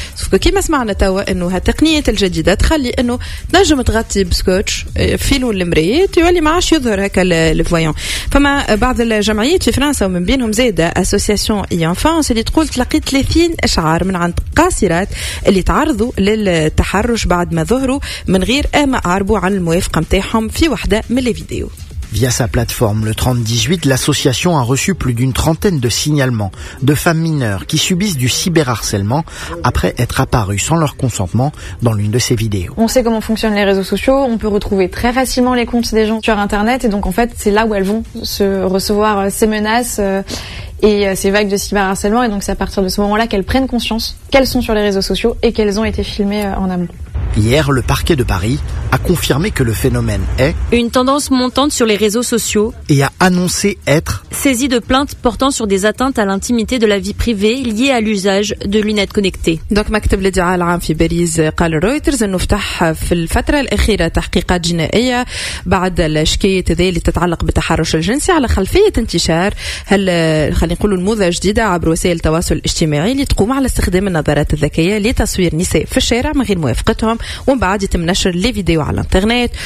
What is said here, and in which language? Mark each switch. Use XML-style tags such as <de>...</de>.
<ar>سوف كيما سمعنا توا أنه هالتقنية الجديدة تخلي أنه تنجم تغطي بسكوتش فيلون المريت يولي ما عادش يظهر هكا الفويون. فما بعض الجمعيات في فرنسا ومن بينهم زادة أسوسياسيون إي أنفانس اللي تقول تلقيت 30 إشعار من عند قاصرات اللي تعرضوا للتحرش بعد ما ظهروا من غير ما أعربوا عن الموافقة متاعهم في واحدة من الفيديو.</ar> <fr>Via sa plateforme le 30-18, l'association a reçu plus d'une trentaine de signalements de femmes mineures qui subissent du cyberharcèlement après être apparues sans leur consentement dans l'une de ces vidéos. On sait comment fonctionnent les réseaux sociaux, on peut retrouver très facilement les comptes des gens sur Internet et donc en fait c'est là où elles vont se recevoir ces menaces et ces vagues de cyberharcèlement, et donc c'est à partir de ce moment-là qu'elles prennent conscience qu'elles sont sur les réseaux sociaux et qu'elles ont été filmées en amont. Hier, le parquet de Paris a confirmé que le phénomène est une tendance montante sur les réseaux sociaux et a annoncé être saisi de plaintes portant sur des atteintes à l'intimité de la vie privée liées à l'usage de lunettes connectées.</fr> <ar>Donc, مكتب الادعاء العام في باريس قال رويترز انه فتح في الفترة الأخيرة تحقيقات جنائية بعد الشكاية هذه اللي تتعلق بالتحرش الجنسي على خلفية انتشار خلينا نقول الموضة جديدة عبر وسائل التواصل الاجتماعي اللي تقوم على استخدام النظارات الذكية لتصوير نساء في الشارع من غير موافقتهم، ومن بعد يتم نشر الفيديو على الانترنت.</ar>